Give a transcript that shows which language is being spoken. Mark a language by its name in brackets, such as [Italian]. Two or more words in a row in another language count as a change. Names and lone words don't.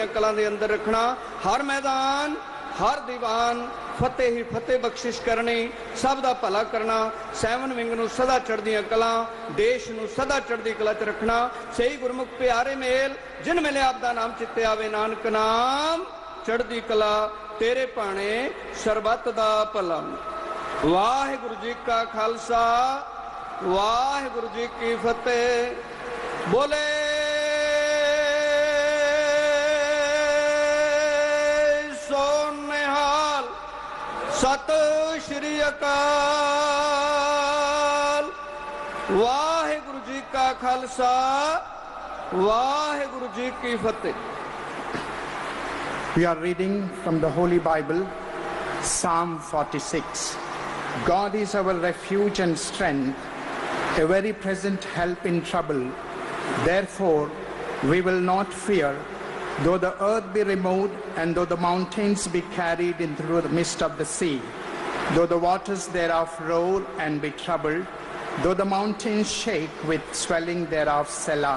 [Punjabi] ਕਲਾਂ ਦੇ ਅੰਦਰ ਰੱਖਣਾ ਹਰ ਮੈਦਾਨ ਹਰ ਦੀਵਾਨ ਫਤਿਹ ਹੀ ਫਤਿਹ ਬਖਸ਼ਿਸ਼ ਕਰਨੀ ਸਭ ਦਾ ਭਲਾ ਕਰਨਾ ਸੈਵਨ ਵਿੰਗ ਨੂੰ ਸਦਾ ਚੜ੍ਹਦੀਆਂ ਕਲਾਂ ਦੇਸ਼ ਨੂੰ ਸਦਾ ਚੜ੍ਹਦੀ ਕਲਾ ਚ ਰੱਖਣਾ ਸਹੀ ਗੁਰਮੁਖ ਪਿਆਰੇ ਮੇਲ ਜਿਨ ਮਿਲੇ ਆਪ ਦਾ ਨਾਮ ਚਿੱਤੇ ਆਵੇ ਨਾਨਕ ਨਾਮ ਚੜ੍ਹਦੀ ਕਲਾ ਤੇਰੇ ਭਾਣੇ ਸਰਬੱਤ ਦਾ ਭਲਾ ਵਾਹਿਗੁਰੂ ਜੀ ਕਾ ਖਾਲਸਾ ਵਾਹਿਗੁਰੂ ਜੀ ਕੀ ਫਤਿਹ ਬੋਲੇ ਸਤਿ ਸ੍ਰੀ ਅਕਾਲ ਵਾਹਿਗੁਰੂ ਜੀ ਕਾ ਖਾਲਸਾ ਵਾਹਿਗੁਰੂ ਜੀ ਕੀ ਫਤਿਹ। [English] We are reading from the Holy Bible, Psalm 46. God is our refuge and strength, a very present help in trouble. Therefore, we will not fear, though the earth be removed, and though the mountains be carried in through the midst of the sea, though the waters thereof roar and be troubled, though the mountains shake with swelling thereof, Selah.